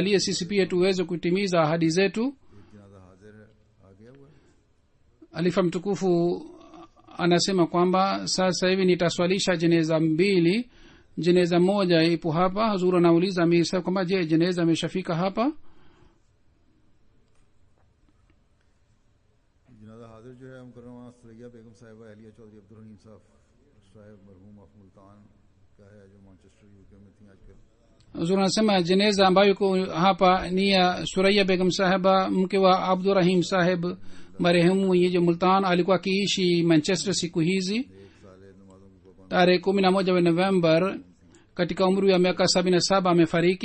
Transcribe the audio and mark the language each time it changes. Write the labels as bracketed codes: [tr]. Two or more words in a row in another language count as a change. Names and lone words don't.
[sw] Mwenyezi Mungu atujalie sisi pia tuweze kutimiza ahadi zetu. alifa mtukufu anasema kwamba sasa hivi nitaswalisha jeneza mbili. Jeneza moja ipo hapa. Hazur anauliza amir saheb kwamba je, jeneza imeshafika hapa? [ur] جنازہ حاضر جو ہے مکرمہ ثریا بیگم صاحبہ اہلیہ چوہدری عبدالرحیم صاحب مرحوم آف ملتان کا ہے جو مانچسٹر یوکے میں تھی آج کل. [sw] Hazur anasema jeneza ambayo iko hapa ni ya Suraya Begum Sahaba, mke wa Abdul Rahim Saheb marehemu mwenyeji Multan. Alikuwa akiishi Manchester siku hizi. Tarehe 11 wa November katika umri wa miaka 77 amefariki.